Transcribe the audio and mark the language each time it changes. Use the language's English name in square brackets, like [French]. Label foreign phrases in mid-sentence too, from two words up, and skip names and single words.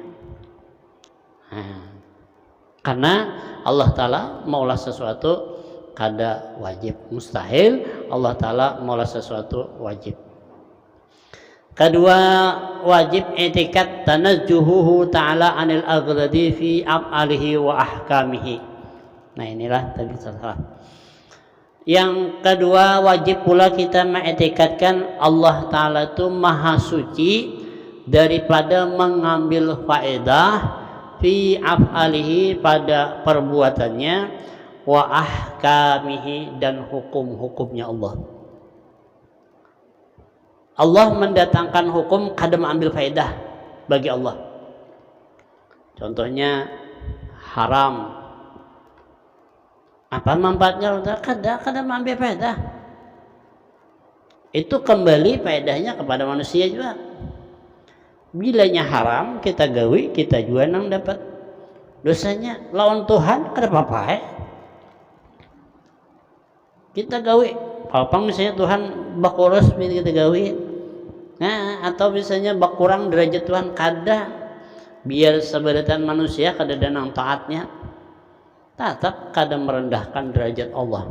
[Banjar] Nah, karena Allah Ta'ala maulah sesuatu kada wajib, mustahil Allah Ta'ala maulah sesuatu wajib. Kedua, wajib etikat [Arabic] تنزهه تعالى عن الأغراض في أفعاله وأحكامه. [Banjar] Nah, inilah tadi salah. Yang kedua, wajib pula kita mengetikatkan Allah Ta'ala itu maha suci daripada mengambil faedah [Arabic] في أفعاله [Banjar] pada perbuatannya, [Arabic] وأحكامه [Banjar] dan hukum-hukumnya Allah. Allah mendatangkan hukum kada mengambil faedah bagi Allah. Contohnya haram. Apa manfaatnya? Kada mengambil faedah. Itu kembali faedahnya kepada manusia juga. Bilanya haram kita gawi, kita juga nang dapat dosanya. Lawan Tuhan kada apa-apa. Kita gawi. Kalau misalnya Tuhan bakurus kita gawi. Nah, atau misalnya bakurang derajat Tuhan kada, biar seberatan manusia kada danang taatnya, tetap kada merendahkan derajat Allah.